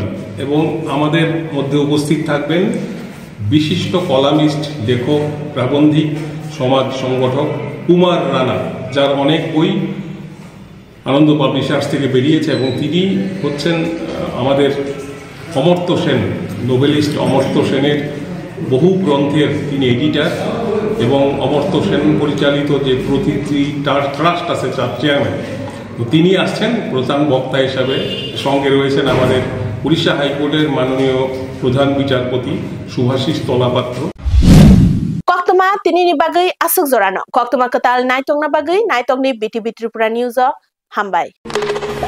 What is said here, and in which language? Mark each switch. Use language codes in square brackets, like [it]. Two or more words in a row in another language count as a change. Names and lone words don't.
[bn] এবং আমাদের মধ্যে উপস্থিত থাকবেন বিশিষ্ট কলামিস্ট, লেখক, প্রাবন্ধিক, সমাজ সংগঠক কুমার রানা, যার অনেক বই আনন্দ পাবলিশার্স থেকে বেরিয়েছে এবং তিনি হচ্ছেন আমাদের অমর্ত্য সেন, নোবেলিস্ট অমর্ত্য সেনের বহু গ্রন্থের তিনি এডিটার এবং অমর্ত্য সেন পরিচালিত যে প্রতিটি ট্রাস্ট আছে তার চেয়ারম্যান। তিনি আসছেন প্রধান বক্তা হিসাবে। সঙ্গে রয়েছেন আমাদের উড়িষ্যা হাইকোর্টের মাননীয় প্রধান বিচারপতি শুভাশিস তলাপাত্র। [trp] Koktoma tini ni bagai asuk zorano. Koktoma ketal naitung na bagai, naitung ni BTV Tripura News Hambai.